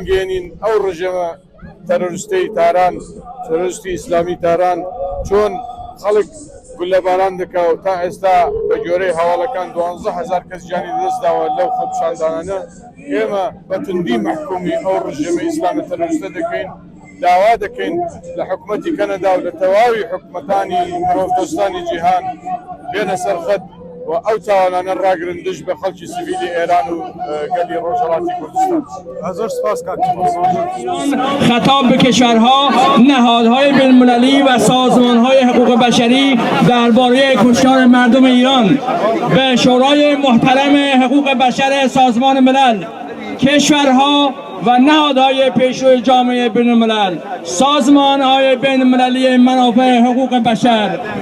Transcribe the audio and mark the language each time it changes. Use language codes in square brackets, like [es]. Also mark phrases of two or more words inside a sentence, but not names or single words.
[ckb] گەێنین ئەو ڕژەمە تەرۆریستەی تاران تەرۆریستی ئیسلامی تاران چۆن خەڵک گول لە باران دەکەوت تا ئێستا بە گۆرەی هەواڵەکان 12,000 کەس گیانی دەستداوە لەو خۆپشاندانانە ئێمە بە توندی محکومی ئەو ڕژەمە ئیسلامی تەرۆریستە دەکەین داوا دەکەین لە حکوومەتی کەنەدا و لە تەواوی حکوومەتانی مرۆڤدۆستانی جیهان بێنە سەرخەت و ئەو تاوانانە ڕاگرن دژ بە خەڵکی سیڤیلی ئێران و گەلی ڕۆژهەڵاتی کوردستان. زۆر سپاس کاک. [fa] خطاب به کشورها، نهادهای بین‌المللی و سازمانهای حقوق بشری درباره کشتار مردم ایران، به شورای محترم حقوق بشر سازمان ملل، کشورها و نهادهای پیشرو جامعه بین‌الملل، سازمانهای بین‌المللی منافع حقوق بشر،